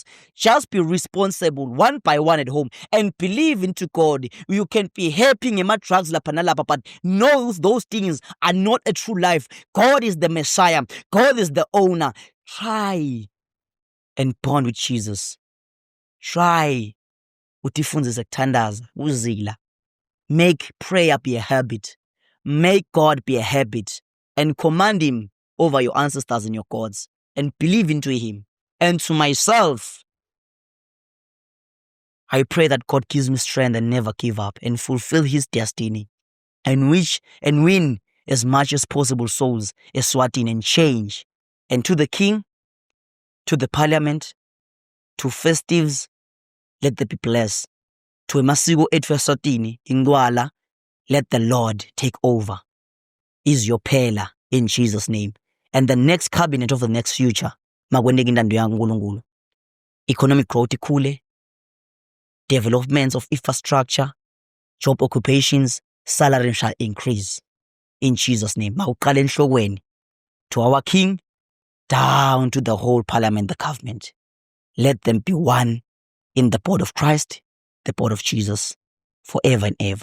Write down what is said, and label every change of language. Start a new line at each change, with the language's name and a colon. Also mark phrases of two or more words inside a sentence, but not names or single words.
English: Just be responsible one by one at home and believe into God. You can be helping him at drugs, but know those things are not a true life. God is the Messiah. God is the owner. Try and bond with Jesus.
Swati: Try utifundzise kuthandaza, uzila.
English: Make prayer be a habit. Make God be a habit. And command him over your ancestors and your gods. And believe into him. And to myself, I pray that God gives me strength and never give up and fulfill his destiny. And win as much as possible souls, Eswatini, and change. And to the king, to the parliament, to festives, let them be blessed.
Swati: To emasiko ethu Eswatini, ingwala,
English: let the Lord take over. Is your pillar in Jesus' name. And the next cabinet of the next future,
Swati: makwendeke intando yaNkulunkulu.
English: Economic growth ikhule, developments of infrastructure, job occupations, salary shall increase. In Jesus' name.
Swati: Mawuqala enhlokweni,
English: to our king, down to the whole parliament, the government. Let them be one in the body of Christ, the body of Jesus, forever and ever.